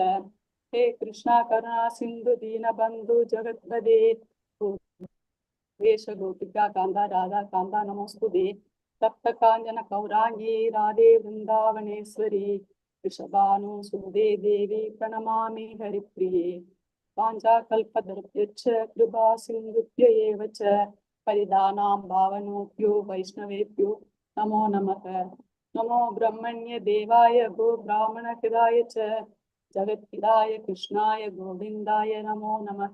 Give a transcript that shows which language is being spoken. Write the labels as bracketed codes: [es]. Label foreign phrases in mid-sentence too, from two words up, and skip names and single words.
[sa] हे कृष्ण करुणा सिन्धो दीनबन्धो जगत्पते गोपिका कान्त राधा कान्त नमस्तुते. तप्त काञ्चन गौराङ्गि राधे वृन्दावनेश्वरि वृषभानु सुते देवि प्रणमामि हरिप्रिये. वाञ्छाकल्पतरुभ्यश्च कृपा सिन्धुभ्य एव च परिदानां भावनोभ्यो वैष्णवेभ्यो नमो नमः. नमो ब्रह्मण्य देवाय गो ब्राह्मणहिताय च जगद्हिताय कृष्णाय गोविन्दाय नमो नमः.